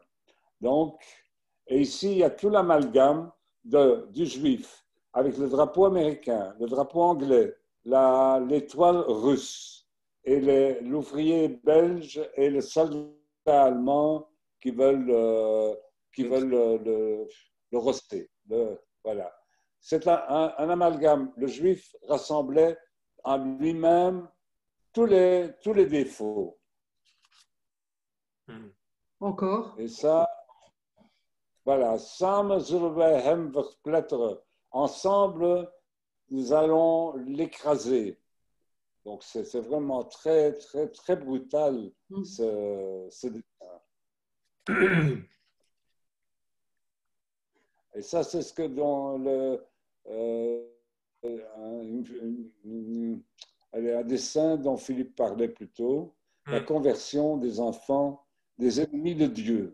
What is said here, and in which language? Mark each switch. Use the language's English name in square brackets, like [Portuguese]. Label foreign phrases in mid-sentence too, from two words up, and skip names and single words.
[French] Donc, et ici, il y a tout l'amalgame du juif, avec le drapeau américain, le drapeau anglais, l'étoile russe, et l'ouvrier belge et le soldat allemand qui veulent le roster. Voilà. C'est un amalgame. Le juif rassemblait en lui-même tous les défauts. Encore. Et ça, voilà. [Dutch] Samen zullen wij hem verpletteren. [French] Ensemble, nous allons l'écraser. Donc, c'est vraiment très, très, très brutal, ce dessin. Et ça, c'est ce que dans un dessin dont Philippe parlait plus tôt, la conversion des enfants, des ennemis de Dieu.